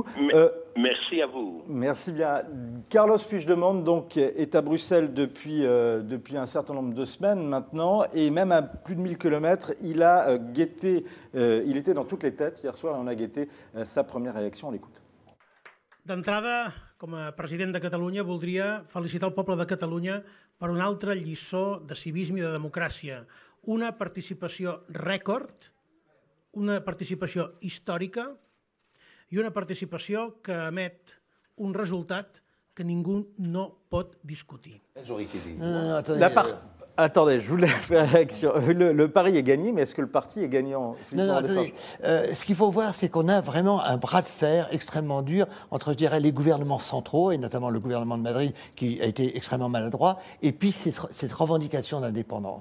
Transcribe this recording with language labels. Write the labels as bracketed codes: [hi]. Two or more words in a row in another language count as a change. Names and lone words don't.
[fr] Merci à vous. Merci bien. Carlos Puigdemont donc est à Bruxelles depuis un certain nombre de semaines maintenant, et même à plus de 1000 km, il a guetté, il était dans toutes les têtes hier soir et on a guetté sa première réaction. On l'écoute. [ca] D'entrada, com a president de Catalunya, voldria felicitar el poble de Catalunya per una altra lliçó de civisme i de democràcia. Una participació rècord, una participació històrica i una participació que emet un resultat que ningú no pot discutir. [fr] Attendez, je voulais faire une réaction. Le pari est gagné, mais est-ce que le parti est gagnant? Non, attendez. Ce qu'il faut voir, c'est qu'on a vraiment un bras de fer extrêmement dur entre, je dirais, les gouvernements centraux, et notamment le gouvernement de Madrid, qui a été extrêmement maladroit, et puis cette revendication d'indépendance.